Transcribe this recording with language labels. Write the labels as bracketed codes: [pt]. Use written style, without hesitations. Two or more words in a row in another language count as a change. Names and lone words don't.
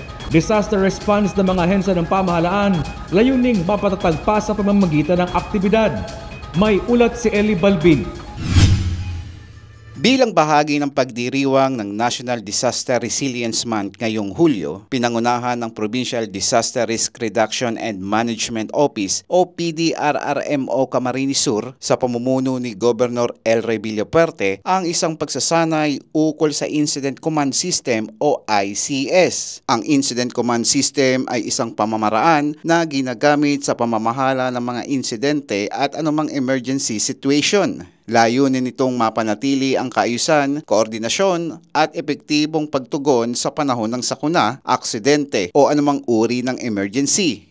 [tl] Disaster response ng mga ahensya ng pamahalaan, layuning mapatatag pa sa pamamagitan ng aktibidad. May ulat si Eli Balbin. Bilang bahagi ng pagdiriwang ng National Disaster Resilience Month ngayong Hulyo, pinangunahan ng Provincial Disaster Risk Reduction and Management Office o PDRRMO Camarines Sur sa pamumuno ni Governor El Rey Villapuerte ang isang pagsasanay ukol sa Incident Command System o ICS. Ang Incident Command System ay isang pamamaraan na ginagamit sa pamamahala ng mga insidente at anumang [en] emergency situation. [tl] Layunin nitong mapanatili ang kaayusan, koordinasyon at epektibong pagtugon sa panahon ng sakuna, aksidente o anumang uri ng emergency.